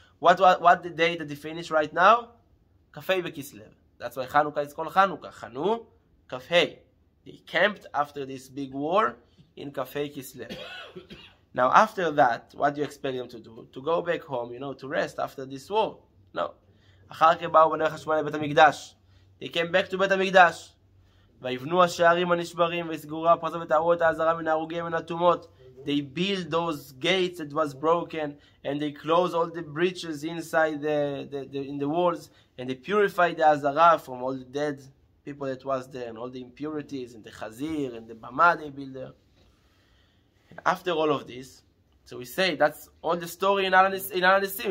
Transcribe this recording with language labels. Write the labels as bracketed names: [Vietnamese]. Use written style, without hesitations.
[English] What the day that we finish right now? כ"ה בכסלו. That's why Chanukah is called Chanukah. Chanu, כ"ה. They camped after this big war in כ"ה Kislev. Now after that, what do you expect them to do? To go back home, you know, to rest after this war? No. [Hebrew] אחר כך באו בני חשמונאי לבית המקדש. [English] They came back to בית המקדש. [Hebrew] ויבנו השערים הנשברים ויסגרו הפרצות ותארו את העזרה מן ההרוגים מן הטומאות. [English] They built those gates that was broken, and they closed all the breaches inside in the walls, and they purified the Azara from all the dead people that was there, and all the impurities, and the Chazir, and the Bama they built there. And after all of this, so we say that's all the story in Al Nisim.